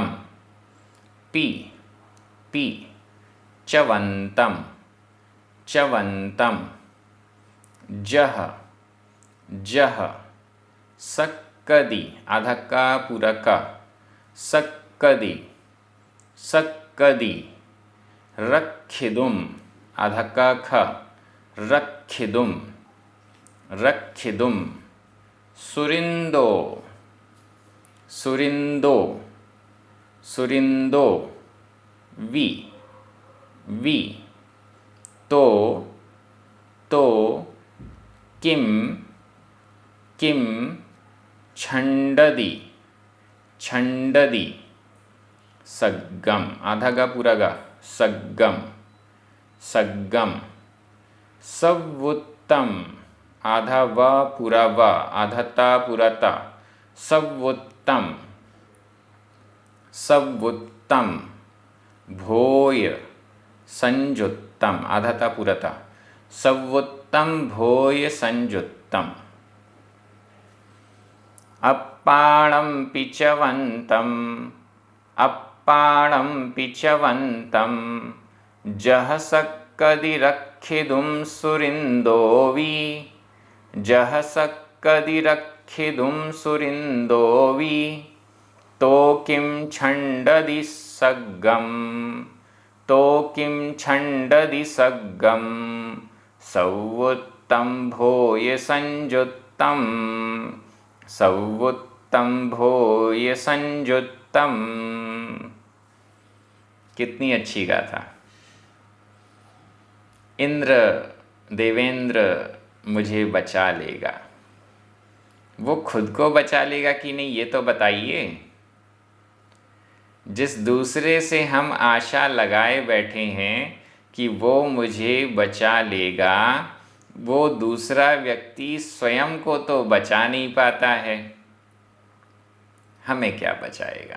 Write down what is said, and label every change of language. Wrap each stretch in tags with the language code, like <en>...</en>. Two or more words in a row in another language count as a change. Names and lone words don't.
<pra>पी, पी, च्यवंतम, च्यवंतम। जह, जह, सक्कदी,</pra> <hi>आधा का पूरा का,</hi> <pra>सक्कदी, सक्कदी। रक्षिदुम,</pra> <hi>आधा का ख,</hi> <pra>रक्षिदुम, रक्षिदुम। सुरिंदो, सुरिंदो, सुरिंदो। वि, वि। तो, किम, किम। छंडदी, छंडदी। सग्गम,</pra> <hi>आधा गा पूरा गा,</hi> <pra>सग्गम, सग्गम। सवुत्तम,</pra> <hi>आधा व पूरा व, आधा ता पूरा ता,</hi> <pra>सवुत्तम, सवुत्तम। भोय संजुत्तम,</pra> <hi>आधा ता पूरा ता,</hi> <pra>सवुत्तम भोय संजुत्तम। अप्पाणम पिचवंतम, अप्पाणम पिचवंतम। जह सक्कदिरक्षिदुं सुरिन्दोवी, जह सक्कदिरक्षिदुं सुरिन्दोवी, तो किं छण्डदि सग्गं, तो किं छण्डदि सग्गं, सौवुत्तम्भोय संयुत्तम, सौवुत्तम्भोय संयुत्तम।</pra> <hi>कितनी अच्छी गाथा। इंद्र देवेंद्र मुझे बचा लेगा। वो खुद को बचा लेगा कि नहीं ये तो बताइए। जिस दूसरे से हम आशा लगाए बैठे हैं कि वो मुझे बचा लेगा, वो दूसरा व्यक्ति स्वयं को तो बचा नहीं पाता है, हमें क्या बचाएगा।</hi>